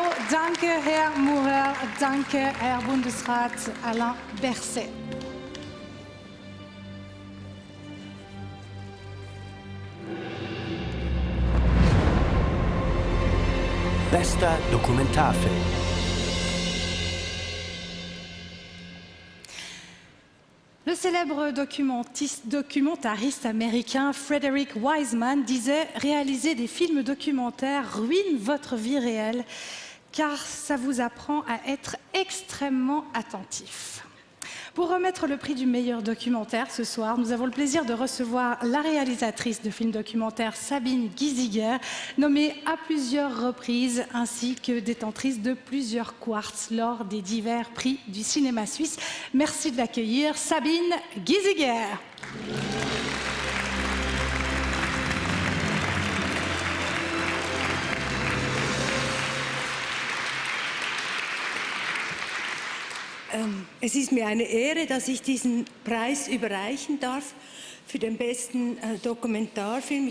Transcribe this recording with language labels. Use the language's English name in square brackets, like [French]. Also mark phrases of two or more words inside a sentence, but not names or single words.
[German] Danke, Herr Maurer. Danke, Herr Bundesrat Alain Berset. Bester Dokumentarfilm. [French] Le célèbre documentariste américain Frederick Wiseman disait « Réaliser des films documentaires ruine votre vie réelle car ça vous apprend à être extrêmement attentif ». Pour remettre le prix du meilleur documentaire ce soir, nous avons le plaisir de recevoir la réalisatrice de films documentaires Sabine Giesiger, nommée à plusieurs reprises, ainsi que détentrice de plusieurs quartz lors des divers prix du cinéma suisse. Merci de l'accueillir, Sabine Giesiger. [German] Es ist mir eine Ehre, dass ich diesen Preis überreichen darf für den besten Dokumentarfilm.